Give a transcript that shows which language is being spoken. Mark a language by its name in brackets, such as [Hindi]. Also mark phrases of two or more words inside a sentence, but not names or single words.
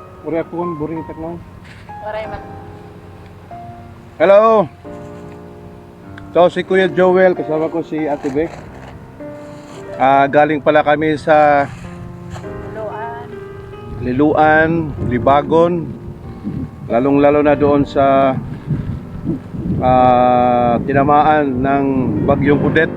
[Waray] Korea kun buring tekno. Waray man. [Filipino] Hello. So si Kuya Joel, kasama ko si Ate Beck. Galing pala kami sa Luan. Liluan, Libagon. Lalong-lalo na doon sa tinamaan ng bagyong Odette.